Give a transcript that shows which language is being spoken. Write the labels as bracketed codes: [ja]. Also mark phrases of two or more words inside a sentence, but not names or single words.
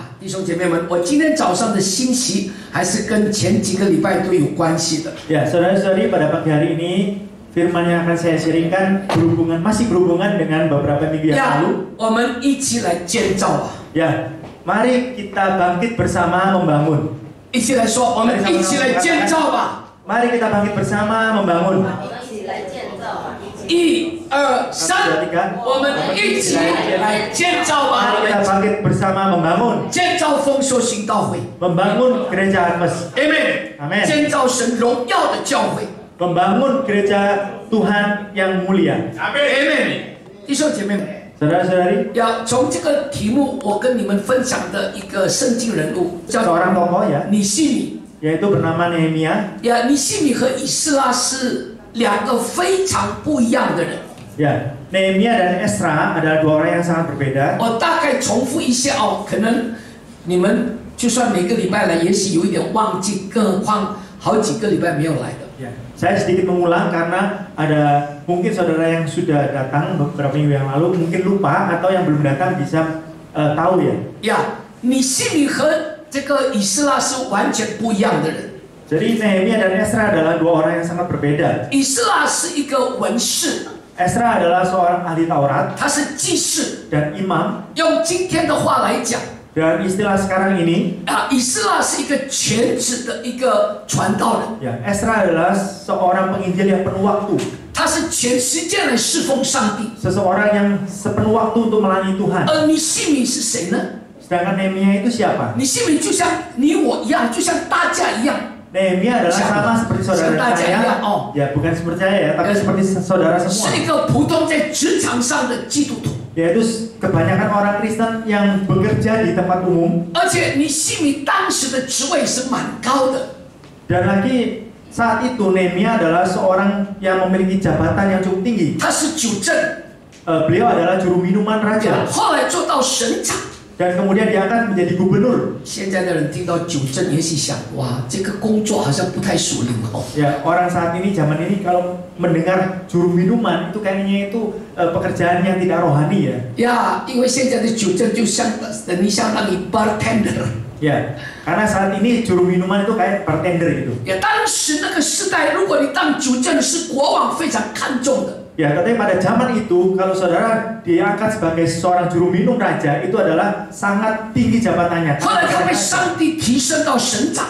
[zh] 兄姐妹们，我今天早上的信息还是跟前几个礼拜都有关系的。 [id] Ya, saudara-saudari, pada pagi hari ini firman yang akan saya sharingkan masih berhubungan dengan beberapa minggu yang lalu. [zh] 我们一起来建造吧。 [id] Ya, mari kita bangkit bersama membangun. [zh] 一起来说，我们一起来建造吧。 [id] Mari kita bangkit bersama membangun. [zh] 1、2、3，我们一起来建造吧。 [id] Mari kita bangkit bersama membangun. [zh] 建造丰收行道会 [id] Membangun gereja Advent. [zh] ，Amen。 [id] Amen. [zh] 建造神荣耀的教会 [id] Membangun gereja Tuhan yang mulia. [zh] ，Amen。弟兄姐妹们， [id] Saudara-saudari, [zh] 要从这个题目，我跟你们分享的一个圣经人物叫 [id] seorang tokoh ya, [zh] 尼希米。 [id] yaitu bernama Nehemia. [zh] 呀，尼希米和以斯拉是两个非常不一样的人。 [id] Ya, Nehemia dan Esra adalah dua orang yang sangat berbeda. [zh] 我大概重复一下哦，可能你们就算每个礼拜来，也许有一点忘记，更何况好几个礼拜没有来的。 [id] Ya, saya sedikit mengulang karena ada mungkin saudara yang sudah datang beberapa minggu yang lalu mungkin lupa atau yang belum datang bisa tahu ya. [zh] 呀，尼希米和这个以斯拉是完全不一样的人。 [id] Jadi Nehemia dan Esra adalah dua orang yang sangat berbeda. [zh] 以斯拉是一个文士， [id] Esra adalah seorang ahli Taurat [zh] 他是祭司。 [id] dan imam. [zh] 用今天的话来讲， [id] Dan istilah sekarang ini, [zh] 以斯拉是一个全职的一个传道人， [id] ya, Esra adalah seorang penginjil yang penuh waktu. [zh] 他是全时间来侍奉上帝。 [id] Seseorang yang sepenuh waktu untuk melayani Tuhan. [zh] 而尼希米是谁呢？ [id] Sedangkan Nehemia itu siapa? [zh] 尼希米就像你我一样，就像大家一样。 [id] Nehemia adalah sama seperti saudara saya. Ya, bukan seperti saya ya, tapi seperti saudara semua. [zh] 是一个普通在职场上的基督徒。 [id] Yaitu kebanyakan orang Kristen yang bekerja di tempat umum. [zh] 而且尼希米当时的职位是蛮高的。 [id] Dan lagi saat itu Nehemia adalah seorang yang memiliki jabatan yang cukup tinggi. [zh] 他是主政， [id] Beliau adalah juru minuman raja. [zh] 后来做到省长。 [id] Dan kemudian diangkat menjadi gubernur. [zh] 现在的人听到主政，也许想，哇，这个工作好像不太属灵哦。 [id] Ya, orang saat ini zaman ini kalau mendengar juru minuman itu kayaknya itu pekerjaan yang tidak rohani ya. [zh] 呀，因为现在的主政就等于相当于 bartender。 [id] Ya, karena saat ini juru minuman itu kayak bartender gitu. [zh] 呀，当时那个时代，如果你当主政是国王非常看重的。 [id] Ya, tapi pada zaman itu kalau saudara diangkat sebagai seorang juru minum raja itu adalah sangat tinggi jabatannya. [zh] 后来他被上帝提升到省长。